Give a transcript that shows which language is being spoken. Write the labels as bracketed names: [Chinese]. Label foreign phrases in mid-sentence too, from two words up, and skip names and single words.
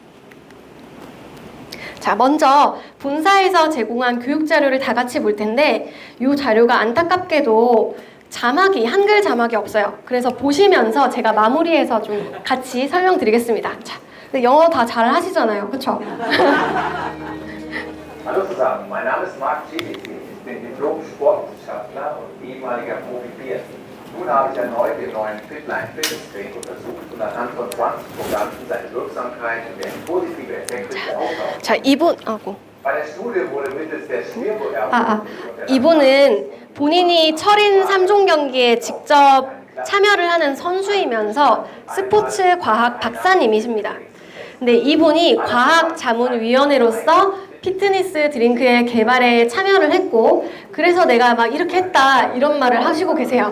[Korean] 자, 먼저 본사에서 제공한 교육 자료를 다 같이 볼 텐데 이 자료가 안타깝게도 자막이 한글 자막이 없어요. 그래서 보시면서 제가 마무리해서 좀 같이 설명드리겠습니다. 자, 근데 영어 다 잘 하시잖아요, 그렇죠? [German] Hallo zusammen, mein Name ist Marc Celici. Ich bin Diplom-Sportwissenschaftler und ehemaliger Profi-Triathlet. Nun habe ich erneut den neuen Fitline Fitness Drink untersucht und anhand von 20 Programmen seine Wirksamkeit und deren positive Effekte aufgenommen. [Korean] 자, 이분 [German] Bei der Studie wurde mittels der [Korean] 이분은 본인이 철인 3종 경기에 직접 참여를 하는 선수이면서 스포츠 과학 박사님이십니다. 근데 이분이 과학자문위원회로서 피트니스 드링크의 개발에 참여를 했고 그래서 내가 막 이렇게 했다 이런 말을 하시고 계세요.